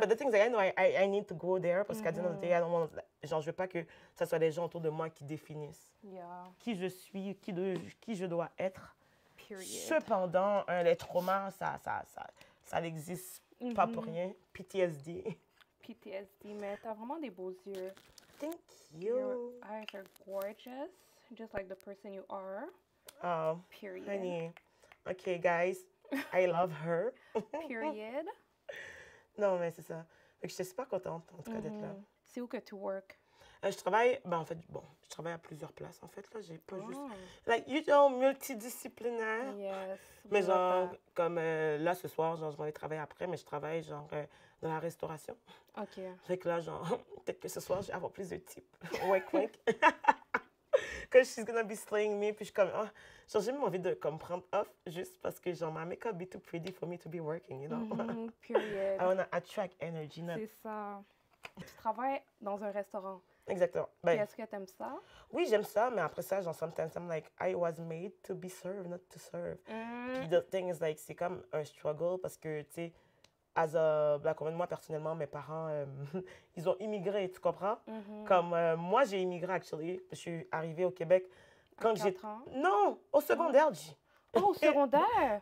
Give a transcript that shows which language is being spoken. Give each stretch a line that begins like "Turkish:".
English: But the thing is, I know I need to go there
French: parce qu'à
English: the end of the day, I don't want,
French: genre, je veux pas que ça soit les gens autour de moi qui définissent qui je suis, qui je dois être.
English: Period.
French: Cependant, les traumas, ça n'existe pas pour rien.
English: PTSD.
French: PTSD, mais t'as vraiment des beaux yeux.
English: Thank Your you. eyes are gorgeous, just like the person you are. Oh, Period. honey. Okay, guys. I love her. Period.
French: Non, mais c'est ça. Fait que j'étais super contente, en tout cas, d'être là. C'est où que tu work? Je travaille, en fait, je travaille à plusieurs places, en fait, là. J'ai pas juste...
English: Like, you know,
French: multidisciplinaire.
English: Yes.
French: Mais genre, comme là, ce soir, genre, je m'en vais travailler après, mais je travaille, genre, dans la restauration.
English: OK.
French: Fait que là, genre, peut-être que ce soir, je vais avoir plus de types. Wink, wink. Que
English: she's gonna be slaying me,
French: puis je suis comme, genre, j'ai même envie de comme prendre off juste parce que genre,
English: my makeup be too pretty for me to be working, you know? Period. I wanna attract energy.
French: C'est ça. Tu travailles dans un restaurant. Exactement. Ben, est-ce que tu aimes ça? Oui, j'aime ça, mais après ça, genre,
English: sometimes I'm like, I was made to be served, not to serve.
French: Puis
English: the thing is like,
French: c'est comme un struggle parce que, tu sais,
English: as a black woman,
French: moi, personnellement, mes parents, ils ont immigré, tu comprends? Comme moi, j'ai immigré, actually. Je suis arrivée au Québec Quand j'ai... 4 ans? Non, au secondaire, Oh, au secondaire?